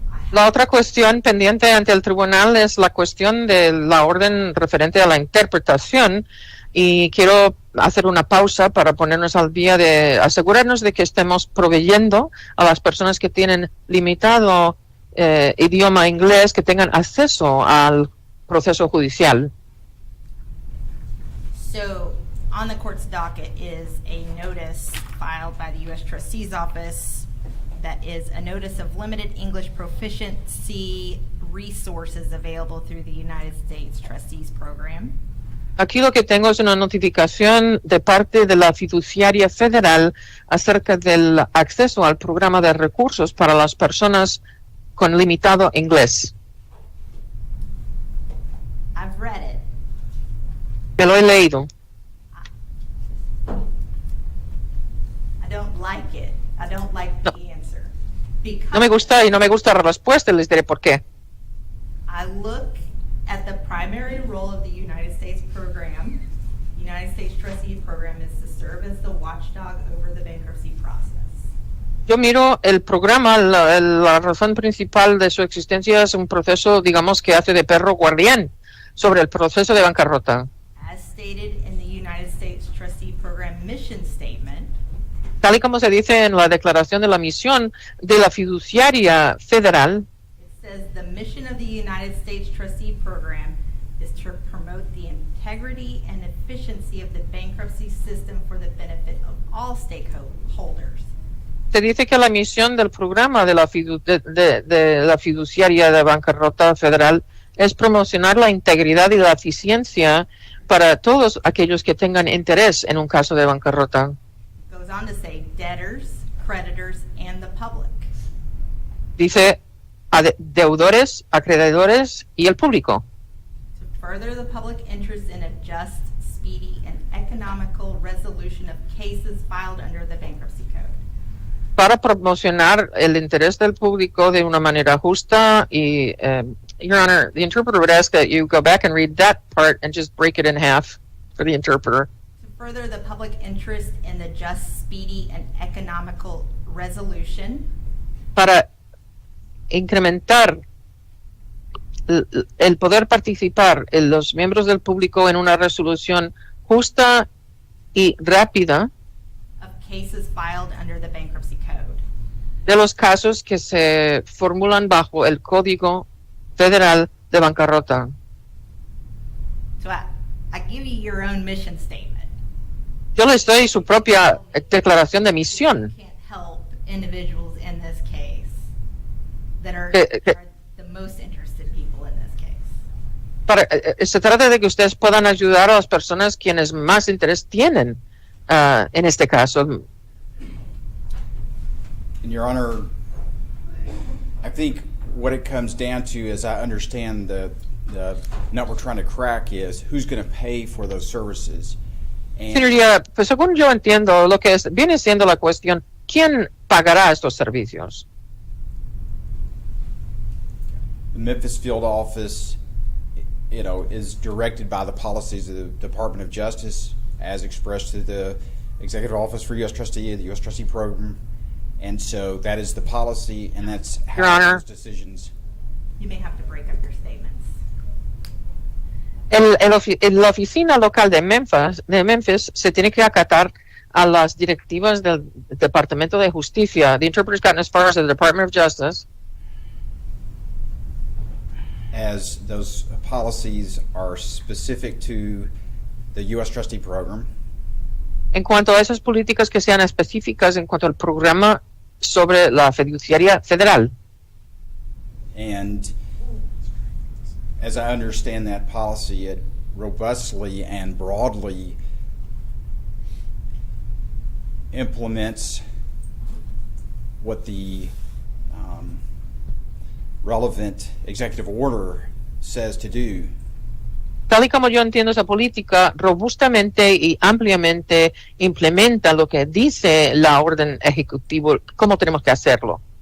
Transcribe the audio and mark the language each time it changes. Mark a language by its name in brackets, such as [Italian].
[Spanish] La otra cuestión pendiente ante el tribunal es la cuestión de la orden referente a la interpretación y quiero hacer una pausa para ponernos al día de asegurarnos de que estemos proveyendo a las personas que tienen limitado idioma inglés que tengan acceso al proceso judicial. [English] So, on the court's docket is a notice filed by the U.S. Trustee's Office that is a notice of limited English proficiency resources available through the United States Trustees Program. [Spanish] Aquí lo que tengo es una notificación de parte de la fiduciaria federal acerca del acceso al programa de recursos para las personas con limitado inglés. [English] I've read it. [Spanish] Me lo he leído. [English] I don't like it. I don't like the answer. Because [Spanish] No me gusta y no me gusta la respuesta, les diré por qué. [English] I look at the primary role of the United States program. United States Trustee Program is to serve as the watchdog over the bankruptcy process. [Spanish] Yo miro el programa, la razón principal de su existencia es un proceso, digamos, que hace de perro guardián sobre el proceso de bancarrota. [English] As stated in the United States Trustee Program mission statement, [Spanish] Tal y como se dice en la declaración de la misión de la fiduciaria federal, [English] it says the mission of the United States Trustee Program is to promote the integrity and efficiency of the bankruptcy system for the benefit of all stakeholders. [Spanish] se dice que la misión del programa de la fiduciaria de bancarrota federal es promocionar la integridad y la eficiencia para todos aquellos que tengan interés en un caso de bancarrota. [English] It goes on to say debtors, creditors, and the public. [Spanish] Dice deudores, acreedores y el público. [English] To further the public interest in a just, speedy, and economical resolution of cases filed under the Bankruptcy Code. [Spanish] Para promocionar el interés del público de una manera justa y, [English] Your Honor, the interpreter would ask that you go back and read that part and just break it in half for the interpreter. To further the public interest in the just, speedy, and economical resolution [Spanish] Para incrementar el poder participar en los miembros del público en una resolución justa y rápida [English] of cases filed under the Bankruptcy Code. [Spanish] de los casos que se formulan bajo el Código Federal de Bancarrota. [English] So I give you your own mission statement. [Spanish] Yo les doy su propia declaración de misión. [English] You can't help individuals in this case that are Que- the most interested people in this case. [Spanish] Se trata de que ustedes puedan ayudar a las personas quienes más interés tienen en este caso. [English] And Your Honor, I think what it comes down to, as I understand the nut we're trying to crack, is who's going to pay for those services. And [Spanish] Señoría, pues según yo entiendo, lo que viene siendo la cuestión, ¿quién pagará estos servicios? [English] the Memphis field office, is directed by the policies of the Department of Justice as expressed to the Executive Office for U.S. Trustee, the U.S. Trustee Program. And so that is the policy, and that's Your how Honor. those decisions. You may have to break up your statements. [Spanish] La oficina local de Memphis se tiene que acatar a las directivas del Departamento de Justicia. [English] The interpreter's gotten as far as the Department of Justice. As those policies are specific to the U.S. Trustee Program, [Spanish] En cuanto a esas políticas que sean específicas en cuanto al programa sobre la fiduciaria federal. [English] and as I understand that policy, it robustly and broadly implements what the relevant executive order says to do. [Spanish] Tal y como yo entiendo esa política, robustamente y ampliamente implementa lo que dice la orden ejecutiva, cómo tenemos que hacerlo.